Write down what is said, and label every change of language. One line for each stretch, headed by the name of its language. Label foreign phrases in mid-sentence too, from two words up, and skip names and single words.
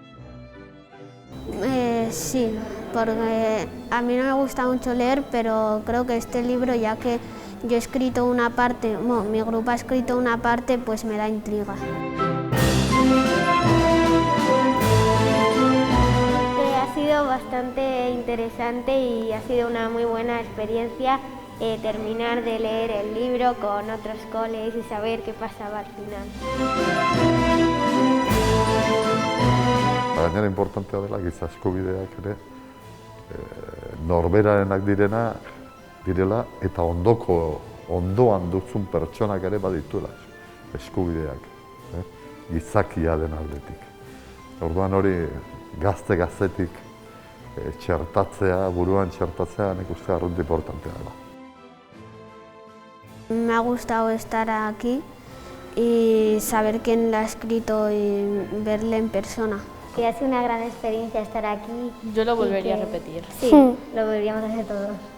Spanish: Sí, porque a mí no me gusta mucho leer, pero creo que este libro, ya que yo he escrito una parte, mi grupo ha escrito una parte, pues me da intriga. Ha sido bastante interesante y ha sido una muy buena experiencia terminar de leer el libro con otros coles y saber qué pasaba al final.
Basque: Gainera importantea dela giza eskubideak ere norberarenak direla eta ondoan duzun pertsonak ere badituela eskubideak, gizakia den aldetik. Orduan hori gaztetik buruan txertatzea nik uste arrunt importantea dela.
Spanish: Me ha gustado estar aquí y saber quién la ha escrito y verle en persona. Que ha sido una gran experiencia estar aquí. Yo lo volvería a repetir. Sí, lo volveríamos a hacer todos.